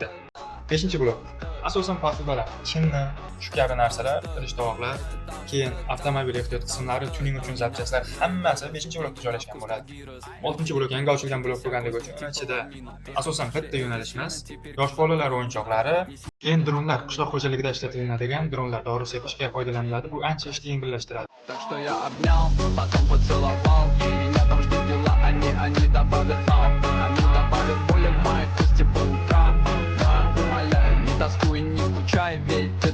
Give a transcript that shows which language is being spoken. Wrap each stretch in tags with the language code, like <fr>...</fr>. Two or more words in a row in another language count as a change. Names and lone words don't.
<uz>5-blok asosan posudbalar, chinni, shu kabi narsalar, idish-tovoqlar, keyin avtomobil ehtiyot qismlari, tuning uchun zapchastlar hammasi 5-blokda joylashgan bo'ladi. 6-blok yangi ochilgan blok bo'lganligi uchun ichida asosan bitta yo'nalish emas, yosh bolalar o'yinchoqlari, keyin dronlar, qishloq xo'jaligida ishlatiladigan dronlar dori sepishga foydalaniladi. Bu ancha ishni yengillashtiradi.</uz> <ru>Так что я обнял, потом поцеловал. И меня там ждала, они добавят сал. Они добавят боли в моей кости по утрам. Да, умоляю, не тоскуй, не скучай, верь.</ru>